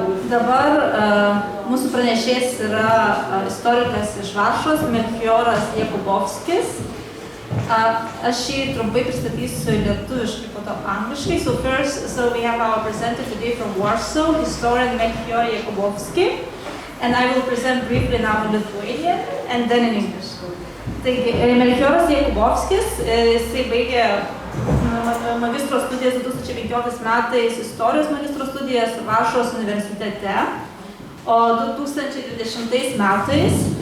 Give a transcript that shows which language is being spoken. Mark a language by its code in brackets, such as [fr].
[lt] Dabar mūsų pranešėjas yra istorikas iš Varšuvos, Melchioras Jakubowskis. Aš jį trumpai pristatysiu lietuviškai, po to angliškai. [en] So we have our presenter today from Warsaw, historian Melchior Jakubowski, and I will present briefly now in Lithuanian and then in English. [lt] Taigi, Melchioras Jakubowskis, jisai baigė magistro studijas 2015 metais, istorijos magistro studijas Varšuvos universitete, o 2020 metais